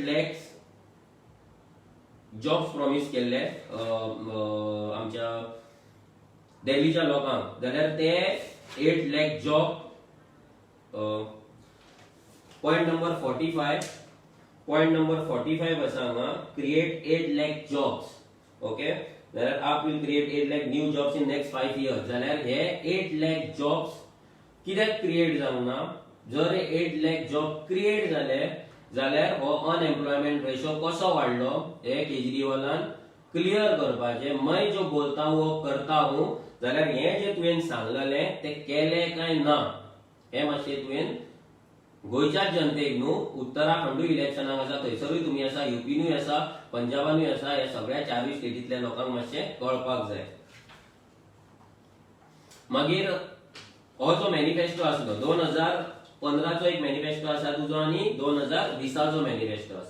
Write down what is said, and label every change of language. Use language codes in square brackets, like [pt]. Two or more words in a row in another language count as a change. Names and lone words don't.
[kok] 8 lakhs जॉब्स प्रॉमिस केल्ले आमच्या दिल्लीच्या लोकांक, जाल्यार ते 8 लाख जॉब. पॉइंट नंबर 45 आसा हांगा, [en] create 8 lakh jobs. ओके, जाल्यार you will create 8 lakh new jobs in next 5 years. [kok] जाल्यार हे 8 लाख जॉब्स कित्याक क्रिएट जावंक ना? जर 8 लाख जॉब क्रिएट जाले जाल्यार हो [en] unemployment ratio [kok] कसो वाडलो हे केजरीवालान क्लियर करपाचे. [hi] मैं जो बोलता हूं वो करता हूं, [kok] जाल्यार हे जे तुवें सांगलेले ते केले काय ना हे मातशे तुवें गोयच्या जनतेक न्हू, उत्तराखंडूय इलेक्शनाक आसा थंयसरूय तुमी आसा, युपीनूय आसा, पंजाबानूय आसा, हे सगळ्या 4 स्टेटीतल्या लोकांक मातशे कळपाक जाय. मागीर हो जो मॅनिफेस्टो आसलो 2015 चो एक मॅनिफेस्टो आसा तुजो आणि 2020 चो मॅनिफेस्टो आसा.